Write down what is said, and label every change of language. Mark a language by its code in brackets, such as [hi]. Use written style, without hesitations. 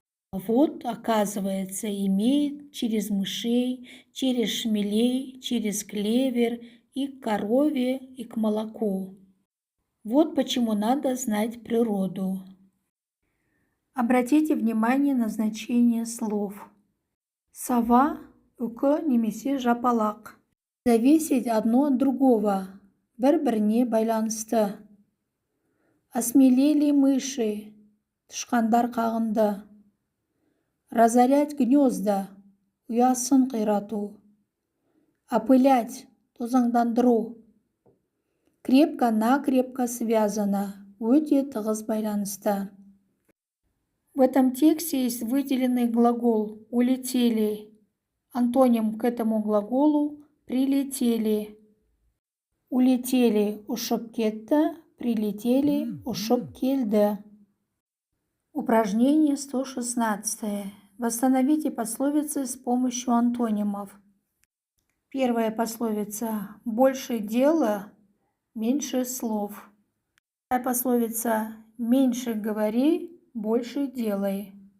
[ru] А вот, оказывается, имеет через мышей, через шмелей, через клевер и к корове, и к молоку. Вот почему надо знать природу. Обратите внимание на значение слов. Сова, [kk] үкі немесе жапалақ. [ru] Зависеть одно от другого, [kk] бір-біріне байланысты. [ru] Осмелели мыши, [kk] тышқандар қағынды. [ru] Разорять гнезда, [kk] ұясын қирату. [ru] Опылять, [kk] тозаңдандыру. [ru] Крепко-накрепко связано, [kk] өте тығыз байланысты. [ru] В этом тексте есть выделенный глагол «улетели». Антоним к этому глаголу «прилетели». Улетели [kk] ұшып кетті, [ru] прилетели [kk] ұшып келді. [ru] Упражнение 116. Восстановите пословицы с помощью антонимов. Первая пословица «больше дела, меньше слов». Вторая пословица «меньше говори, больше делай».